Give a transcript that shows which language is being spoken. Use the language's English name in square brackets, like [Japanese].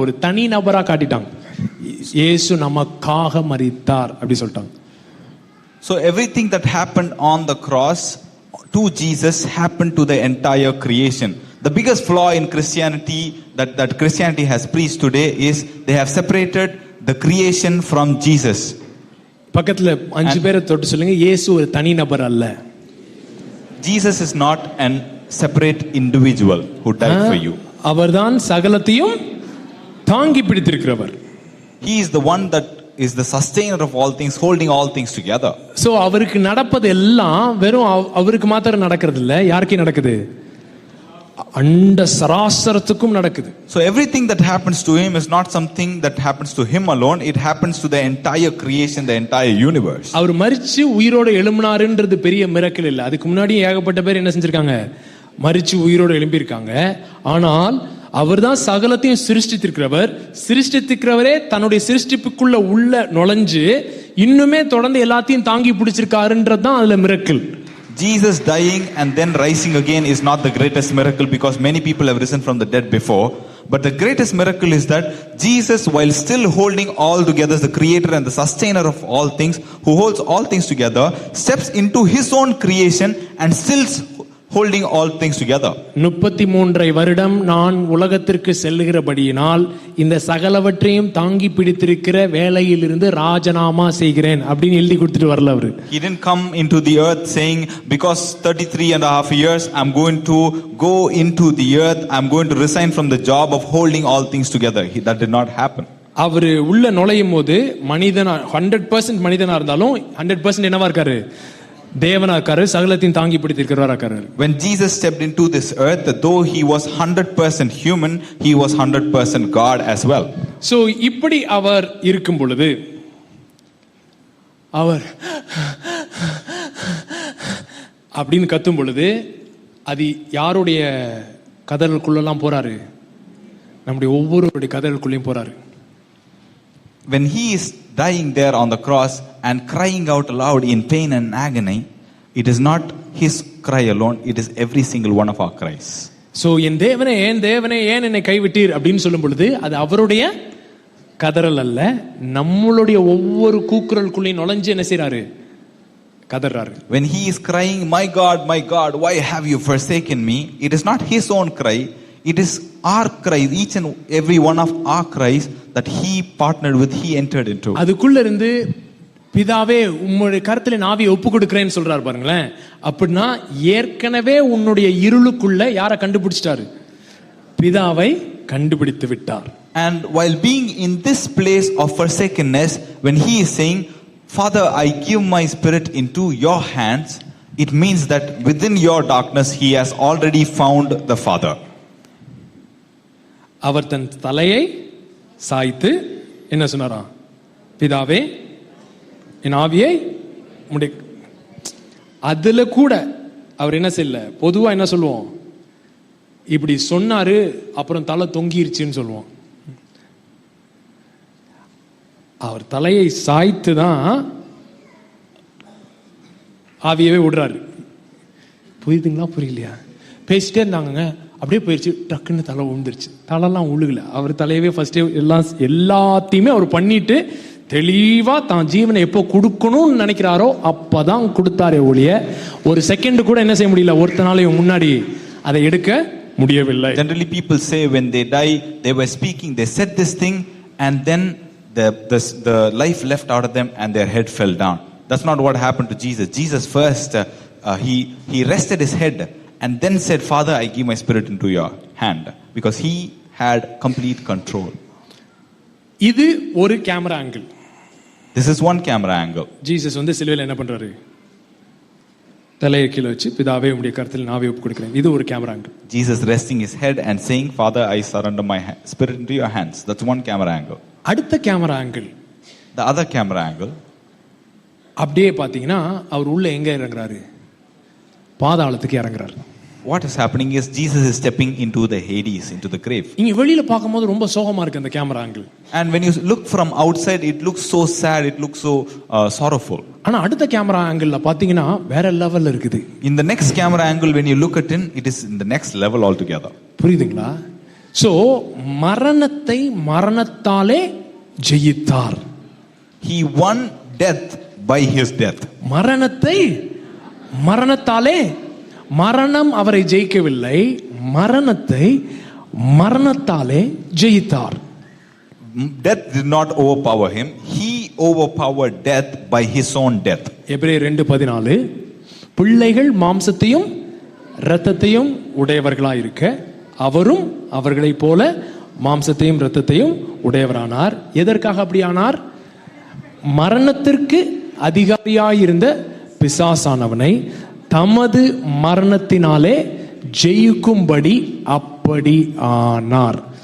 [Tamil] ஒரு தனி நபரா காட்டிட்டாங்க. இயேசு நமக்காக மரித்தார் அப்படி சொல்லிட்டாங்க. [English] So everything that happened on the cross to Jesus happened to the entire creation. The biggest flaw in Christianity that Christianity has preached today is they have separated the creation from Jesus. [Tamil] பக்கத்துல 5 பேரை தொட்டு சொல்லுங்க, இயேசு ஒரு தனி நபர் அல்ல. [English] Jesus is not an separate individual who died for you. [Tamil] அவர்தான் சகலத்தையும் தாங்கி பிடித்திருக்கிறவர். [English] He is the one that is the sustainer of all things, holding all things together. [Tamil] So அவருக்கு நடப்பது எல்லாம் வெறும் அவருக்கு மாத்திரம் நடக்கிறது இல்ல, யாருக்கு நடக்குது? அண்ட சராசரத்துக்கும் நடக்குது. [English] So everything that happens to him is not something that happens to him alone, it happens to the entire creation, the entire universe. [Tamil] அவர் மரிச்சு உயிரோட எழும்பினாருன்றது பெரிய மிரக்கல் இல்ல. அதுக்கு முன்னாடி ஏகப்பட்ட பேர் என்ன செஞ்சிருக்காங்க? மரிச்சு உயிரோடு எழும்பியிருக்காங்க. ஆனால் அவர்தான் சகலத்தையும் சிருஷ்டித்திருக்கிறவர். சிருஷ்டித்திருக்கிறவரே தன்னுடைய சிருஷ்டிப்புக்குள்ள உள்ள நுழைஞ்சு இன்னுமே தொடர்ந்து எல்லாத்தையும் தாங்கி பிடிச்சிருக்காருன்றதுதான் அதுல miracle. [English] Jesus dying and then rising again is not the greatest miracle, because many people have risen from the dead before. But the greatest miracle is that Jesus, while still holding all together, the creator and the sustainer of all things, who holds all things together, steps into his own creation and still holding all things together. [Tamil] 33 வருடம் நான் உலகத்திற்கு செல்லுகிறபடியினால் இந்த சகலவற்றையும் தாங்கி பிடித்திருக்கிற வேலையிலிருந்து ராஜினாமா செய்கிறேன் அப்படின்னு எழுதி கொடுத்துட்டு வரல அவரு. [English] He didn't come into the earth saying, because 33 and a half years I'm going to go into the earth, I'm going to resign from the job of holding all things together. That did not happen. [Tamil] அவரு உள்ள நுழையும் போது மனிதனா 100% மனிதனா இருந்தாலும் 100% என்னவா இருக்காரு? தேவனா இருக்காரு, சகலத்தையும் தாங்கி பிடித்திருக்கிறவரா இருக்காரு. [English] When Jesus stepped into this earth, though he was 100% human, he was 100% God as well. [Tamil] So இப்படி அவர் இருக்கும் பொழுது அவர் அப்படின்னு கத்தும் பொழுது அது யாருடைய கதலுக்குள்ளெல்லாம் போறாரு? நம்முடைய ஒவ்வொருவருடைய கதலுக்குள்ளேயும் போறாரு. [English] When he is dying there on the cross and crying out aloud in pain and agony, it is not his cry alone, it is every single one of our cries. [Tamil] So என் தேவனே ஏன் என்னை கைவிட்டீர் அப்படின்னு சொல்லும் பொழுது அது அவருடைய கதறல் அல்ல, நம்மளுடைய ஒவ்வொரு கூக்குரலுக்குள்ளேயும் நுழைஞ்சு என்ன செய்றாரு? கதறாரு. [English] When he is crying, my God, why have you forsaken me? It is not his own cry, it is our cry, each and every one of our cries that he partnered with, he entered into. [Tamil] அதுக்குள்ள இருந்து பிதாவே உம்முடைய கரத்துல நாவி ஒப்பு கொடுக்கிறேன்னு சொல்றாரு பாருங்களேன். அப்படின்னா ஏற்கனவே உன்னுடைய இருளுக்குள்ள யாரை கண்டுபிடிச்சிட்டாரு? பிதாவை கண்டுபிடித்து விட்டார். [English] And while being in this place of forsakenness, when he is saying, Father, I give my spirit into your hands, it means that within your darkness, he has already found the Father. [Tamil] அவர் தன் தலையை சாய்த்து என்ன சொன்னாராம்? பிதாவே என் ஆவியை முடி. அதுல கூட அவர் என்ன செய்யல, பொதுவா என்ன சொல்லுவோம், இப்படி சொன்னாரு அப்புறம் தலை தொங்கிருச்சுன்னு சொல்லுவோம். அவர் தலையை சாய்த்து தான் ஆவியவே விடுறாரு. புரியுதுங்களா புரியலையா? பேசிட்டே இருந்தாங்க, அப்படியே போயிடுச்சு, டக்குன்னு தலை விழுந்துருச்சு. தலைலாம் உழுகல, அவர் தலையவே ஃபர்ஸ்டே எல்லாத்தையுமே அவர் பண்ணிட்டு தெளிவா தான் ஜீவனை எப்போ கொடுக்கணும்னு நினைக்கிறாரோ அப்பதான் கொடுத்தாரே ஒழிய ஒரு செகண்ட் கூட என்ன செய்ய முடியல, ஒருத்தனாலையும் முன்னாடி அதை எடுக்க முடியவில்லை. [English] Generally people say when they die, they were speaking, they said this thing and then the life left out of them and their head fell down. That's not what happened to Jesus. Jesus first he rested his head and then said, Father, I give my spirit into your hand, because he had complete control. [Tamil] இது ஒரு camera angle. [English] This is one camera angle. [Tamil] Jesus வந்து சிலுவையில் என்ன பண்றாரு? தலையை கீழே வச்சு பிதாவே உம்முடைய கரத்தில் நாவை ஒப்பு கொடுக்கிறேன். இது ஒரு camera angle. [English] Jesus resting his head and saying, Father, I surrender my spirit into your hands. That's one camera angle. [Tamil] அடுத்த camera angle, [English] the other camera angle, [Tamil] அப்படியே பாத்தீங்கன்னா அவர் உள்ள எங்க இறங்குறாரு? பாதாளத்துக்கு இறங்குறாரு. [English] What is happening is Jesus is stepping into the Hades, into the grave. [Tamil] இங்க வெளியில பாக்கும்போது ரொம்ப சோகமா இருக்கு அந்த camera angle. [English] And when you look from outside, it looks so sad, it looks so sorrowful. [Tamil] ஆனா அடுத்த கேமரா ஆங்கிள்ல பாத்தீங்கன்னா வேற லெவல்ல இருக்குது. [English] In the next camera angle, when you look at it is in the next level altogether. [Tamil] புரியுதுங்களா? So மரணத்தை மரணத்தாலே ஜெயித்தார். [English] He won death by his death. [Tamil] மரணத்தை மரணத்தாலே, மரணம் அவரை ஜெயிக்கவில்லை, மரணத்தை மரணத்தாலே ஜெயித்தார். [English] Death did not overpower him, he overpowered death by his own death. [Tamil] எபிரேயர் 2:14, பிள்ளைகள் மாம்சத்தையும் இரத்தத்தையும் உடையவர்களாய் இருக்க அவரும் அவர்களைப் போல மாம்சத்தையும் இரத்தத்தையும் உடையவரானார். எதற்காக அப்படியானார்? மரணத்திற்கு அதிகாரியாயிருந்த பிசாசானவனை தமது மரணத்தினாலே ஜெயிக்கும்படி அப்படி ஆனார்.